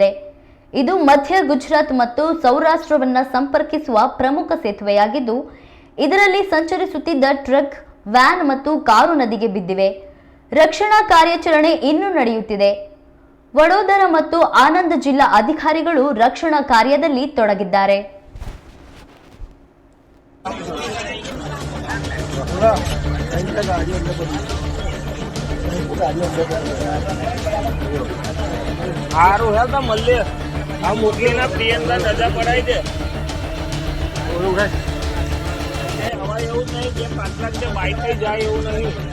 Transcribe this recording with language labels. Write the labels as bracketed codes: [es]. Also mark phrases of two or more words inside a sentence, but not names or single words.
[kn] ಇದು ಮಧ್ಯ ಗುಜರಾತ್ ಮತ್ತು ಸೌರಾಷ್ಟ್ರವನ್ನ ಸಂಪರ್ಕಿಸುವ ಪ್ರಮುಖ ಸೇತುವೆಯಾಗಿದ್ದು, ಇದರಲ್ಲಿ ಸಂಚರಿಸುತ್ತಿದ್ದ ಟ್ರಕ್, ವ್ಯಾನ್ ಮತ್ತು ಕಾರು ನದಿಗೆ ಬಿದ್ದಿವೆ. ರಕ್ಷಣಾ ಕಾರ್ಯಾಚರಣೆ ಇನ್ನೂ ನಡೆಯುತ್ತಿದೆ. ವಡೋದರ ಮತ್ತು ಆನಂದ್ ಜಿಲ್ಲಾ ಅಧಿಕಾರಿಗಳು ರಕ್ಷಣಾ ಕಾರ್ಯದಲ್ಲಿ ತೊಡಗಿದ್ದಾರೆ. [gu] સારું હે તો મળીએ. આ મોકલીને પ્રિયંકા રજા પડાવી દે. હવે એવું નહીં કે 5 લાખ જે બાઈક જાય એવું નહીં.